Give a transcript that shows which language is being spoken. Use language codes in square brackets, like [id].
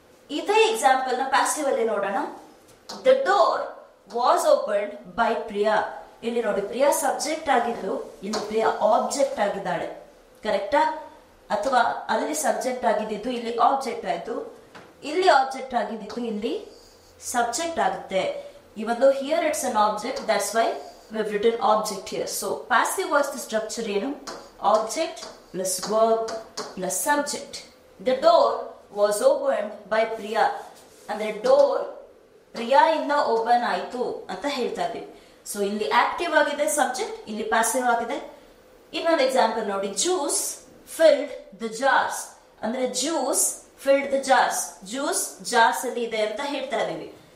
[kn] ಇದೇ ಎಕ್ಸಾಂಪಲ್ ನ ಪ್ಯಾಸಿವ್ ಅಲ್ಲಿ ನೋಡೋಣ. [en] The door was opened by Priya. [kn] ಇಲ್ಲಿ ನೋಡಿ, ಪ್ರಿಯಾ ಸಬ್ಜೆಕ್ಟ್ ಆಗಿದ್ದು, ಇಲ್ಲಿ ಪ್ರಿಯಾ ಆಬ್ಜೆಕ್ಟ್ ಆಗಿದ್ದಾಳೆ. ಕರೆಕ್ಟಾ? ಅಥವಾ ಅಲ್ಲಿ ಸಬ್ಜೆಕ್ಟ್ ಆಗಿದ್ದು ಇಲ್ಲಿ ಆಬ್ಜೆಕ್ಟ್ ಆಯ್ತು, ಇಲ್ಲಿ ಆಬ್ಜೆಕ್ಟ್ ಆಗಿದ್ದು ಇಲ್ಲಿ ಸಬ್ಜೆಕ್ಟ್ ಆಗುತ್ತೆ. [en] Even though here it's an object, that's why we've written object here. So passive voice structure [kn] ಏನು? [en] Object plus verb plus subject. The door was opened by Priya. [kn] ಅಂದ್ರೆ door Priya ಇಂದ open ಆಯ್ತು ಅಂತ ಹೇಳ್ತಾ ಇದ್ದೀವಿ. ಸೊ ಇಲ್ಲಿ active ಆಗಿದೆ subject, ಇಲ್ಲಿ ಪ್ಯಾಸಿವ್ ಆಗಿದೆ. ಇನ್ನೊಂದು ಎಕ್ಸಾಂಪಲ್ ನೋಡಿ. [en] juice filled the jars ಅಂದ್ರೆ juice filled the jars, juice jars [kn] ಅಲ್ಲಿ ಇದೆ ಅಂತ ಹೇಳ್ತಾ ಇದೀವಿ.